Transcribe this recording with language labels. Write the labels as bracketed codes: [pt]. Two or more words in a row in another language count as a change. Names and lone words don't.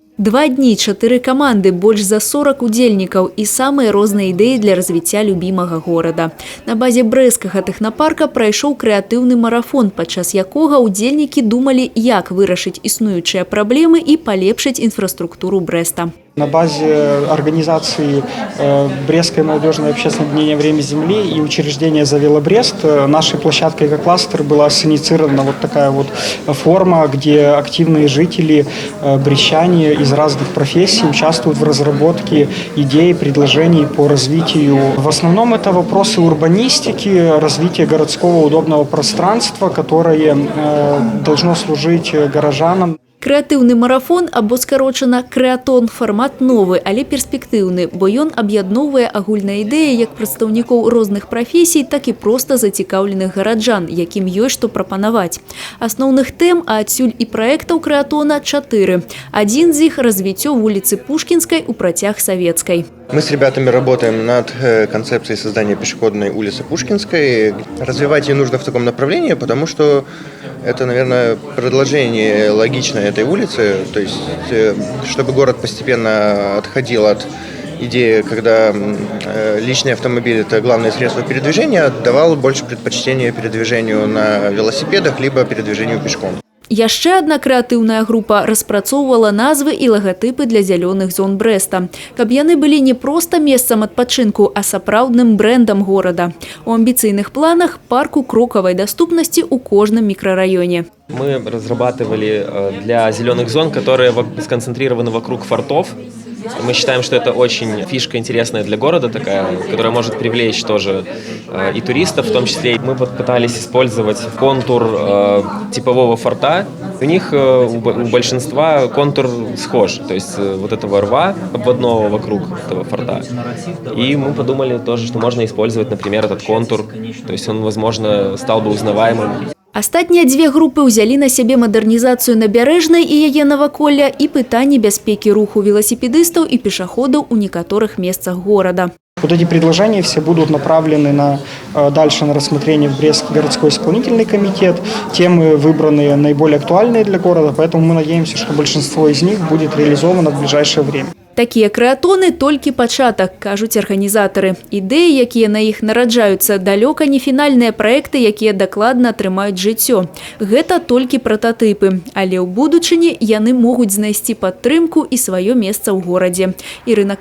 [be] 2 дні, 4 команды, больше за 40 удзельнікаў и самые розныя ідэі для развіцця [ru] любимого города. [be] На базе брэсцкага тэхнапарка прайшоў крэатыўны марафон, падчас якога удзельнікі думалі, як вырашыць існуючыя праблемы и палепшыць инфраструктуру Брэста. [ru] На базе организации Брестской молодежной общественной объединения «Время Земли» и учреждения «Завела Брест» нашей площадкой «Эко-кластер» была синициирована вот такая вот форма, где активные жители брестчане из разных профессий участвуют в разработке идей, предложений по развитию. В основном это вопросы урбанистики, развития городского удобного пространства, которое должно служить горожанам. [be] Крэатыўны марафон, або скарочана крэатон, фармат новы, але перспектыўны, бо ён аб'ядноўвае агульныя ідэі як прадстаўнікоў розных прафесій, так і проста зацікаўленых гараджан, якім ёсць што прапанаваць. Асноўных тэм, а адсюль і праектаў крэатона 4. Адзін з іх – развіццё вуліцы Пушкінскай у працяг Савецкай. [ru] Мы с ребятами работаем над концепцией создания пешеходной улицы Пушкинской. Развивать ее нужно в таком направлении, потому что это, наверное, продолжение логичное этой улицы. То есть, чтобы город постепенно отходил от идеи, когда личный автомобиль – это главное средство передвижения, отдавал больше предпочтения передвижению на велосипедах, либо передвижению пешком. [be] Яшчэ адна крэатыўная група распрацоўвала назвы і лагатыпы для зялёных зон Брэста. Каб яны былі не проста месцам адпачынку, а сапраўдным брэндам горада. У амбіцыйных планах парку крокавай даступнасці ў кожным мікрараёне. [ru] Мы разрабатывали для зеленых зон, которые сконцентрированы вокруг фортов. Мы считаем, что это очень фишка интересная для города такая, которая может привлечь тоже и туристов в том числе. Мы пытались использовать контур типового форта. У них у большинства контур схож, то есть вот этого рва обводного вокруг этого форта. И мы подумали тоже, что можно использовать, например, этот контур, то есть он, возможно, стал бы узнаваемым. [be] Астатнія 2 групы ўзялі на сябе мадэрнізацыю набярэжнай і яе наваколля і пытанні бяспекі руху велосипедыстаў і пешаходаў у некаторых месцах города. [ru] Вот эти предложения все будут направлены дальше на рассмотрение в Брестский городской исполнительный комитет. Темы выбраны наиболее актуальные для города, поэтому мы надеемся, что большинство из них будет реализовано в ближайшее время. [be] Такія крэатоны толькі пачатак, кажуць арганізатары. Ідэі, якія на іх нараджаюцца, далёка не фінальныя праекты, якія дакладна атрымаюць жыццё. Гэта толькі прататыпы, але ў будучыні яны могуць знайсці падтрымку і сваё месца ў горадзе.